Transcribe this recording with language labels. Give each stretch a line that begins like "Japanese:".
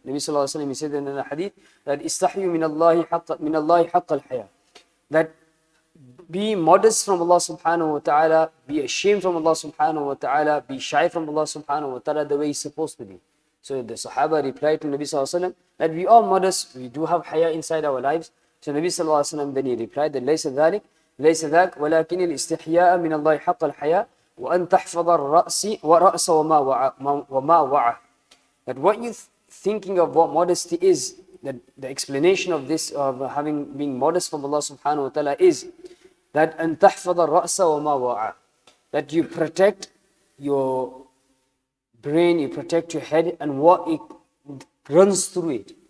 English: Nabi sallallahu alaihi wasallam, he said in the hadith that istahyu min Allahi haqq al-haya. That be modest from Allah subhanahu wa ta'ala, be ashamed from Allah subhanahu wa ta'ala, be shy from Allah subhanahu wa ta'ala the way he's supposed to be. So the Sahaba replied to Nabi sallallahu alaihi wasallam that we are modest, we do have haya inside our lives. So Nabi sallallahu alaihi wasallam then he replied that
Arabic: ليس ذلك ولكن الاستحياء من الله حق الحياء وأن تحفظ الرأس وما وعى.
English: That what you thinking of what modesty is, that the explanation of this, of being modest from Allah subhanahu wa ta'ala is that
Arabic: أن تحفظ الرأس وما وعى.
English: That you protect your brain, you protect your head and what it runs through it.